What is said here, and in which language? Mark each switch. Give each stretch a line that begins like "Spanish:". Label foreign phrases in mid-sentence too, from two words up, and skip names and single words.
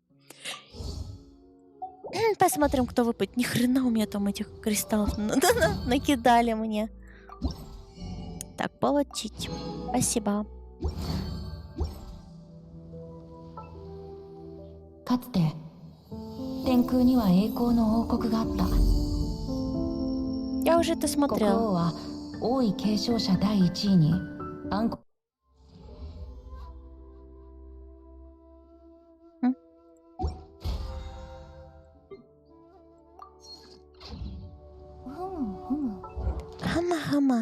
Russian: Посмотрим, кто выпадет. Ни хрена у меня там этих кристаллов накидали мне. Так, получить. Спасибо.
Japanese: かつて天空には栄光の王国があった。
Russian: Я уже это
Japanese: 国
Russian: смотрела.
Japanese: 王は王位継承者第一位に暗黒 Хама-хама.